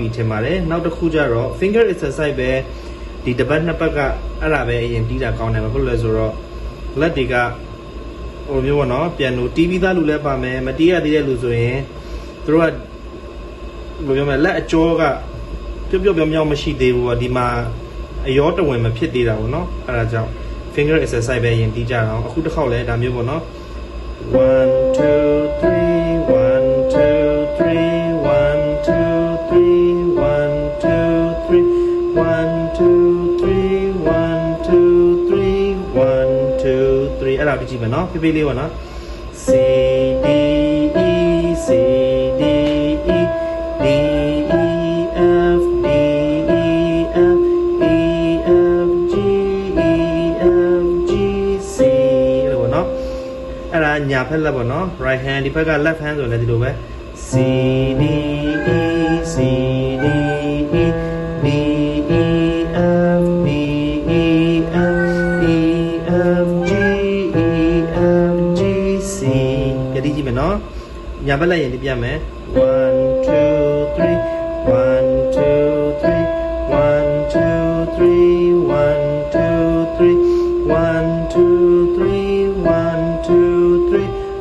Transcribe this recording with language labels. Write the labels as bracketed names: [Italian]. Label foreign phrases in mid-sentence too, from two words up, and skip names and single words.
[Burmese] ထင်ပါတယ်နောက်တစ်ခုကျတော့ [English] finger exercise [Burmese] ပဲဒီတစ်ပတ်နှစ်ပတ်ကအဲ့ဒါပဲအရင်တီးတာကောင်းတယ်ဘာဖြစ်လို့လဲဆိုတော့လက်တွေကဟိုမျိုးပေါ့နော်ပြန်လို့တီးပြီးသားလူလည်းပါမယ်မတီးရသေးတဲ့လူဆိုရင်သူတို့ကဘယ်လိုပြောမလဲလက်အကျောကပြုတ်ပြောင်းပြောင်းမရှိသေးဘူးပေါ့ဒီမှာအရောတဝင်မဖြစ်သေးတာပေါ့နော်အဲ့ဒါကြောင့် [English] finger exercise [Burmese] ပဲရင်တီးကြအောင်အခုတစ်ခေါက်လဲဒါမျိုးပေါ့နော်1 2 3 1 2 3 1 2 3 1 2 3 1 2 3 1 2 3 1 2 3အဲ့ဒါကြည့်မယ်နော်ဖေးဖေးလေးပေါ့နော် C D E C D E D E F D E F E F G E F G C လို့ ပေါ့နော်အဲ့ဒါညာဖက်လက်ပေါ့နော် [English] right hand [Burmese] ဒီဘက်က [English] left hand [Burmese] ဆိုလည်းဒီလိုပဲ C D E C D E D E F D E F E F G E F G C ကြည့်ကြည့်မယ်နော်ညာဘက်လက်ရင်ဒီပြမယ်1 2 3 1 2 3 1 2 3 1 2 3 1 2 3 1 2 3